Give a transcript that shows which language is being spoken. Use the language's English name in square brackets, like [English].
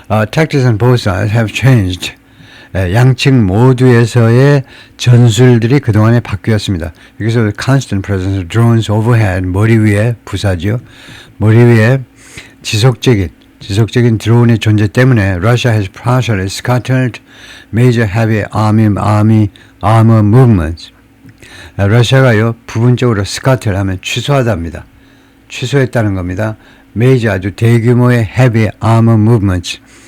[English] Tactics on both sides have changed. [Korean] 양측 모두에서의 전술들이 그동안에 바뀌었습니다. [English] 여기서 constant presence of drones overhead, [Korean] 머리 위에 부사죠. 머리 위에 지속적인 드론의 존재 때문에 [English] Russia has partially scattered major heavy armor movements. [Korean] 러시아가요 부분적으로 scatter 하면 취소하답니다. 취소했다는 겁니다. [English] major [Korean] 아주 대규모의 [English] heavy armor movements.